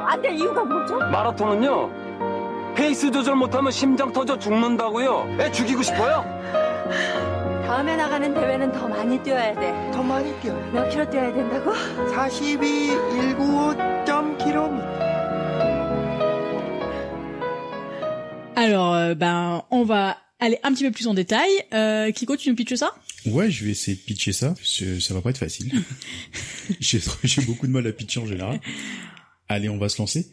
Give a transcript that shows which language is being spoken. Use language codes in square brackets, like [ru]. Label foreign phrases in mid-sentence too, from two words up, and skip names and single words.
[ko] 안 될 이유가 뭐죠? 마라톤은요, 페이스 조절 못하면 심장 터져 죽는다고요. 애 죽이고 싶어요? 다음에 나가는 대회는 더 많이 뛰어야 돼. 더 많이 뛰어요. 몇 킬로 뛰어야 된다고? 42,195km. [fr] Alors, on va aller un petit peu plus en détail. Kiko, tu nous pitches ça? Ouais, je vais essayer de pitcher ça, parce que ça va pas être facile. J'ai beaucoup de mal à pitcher en général. Allez, on va se lancer.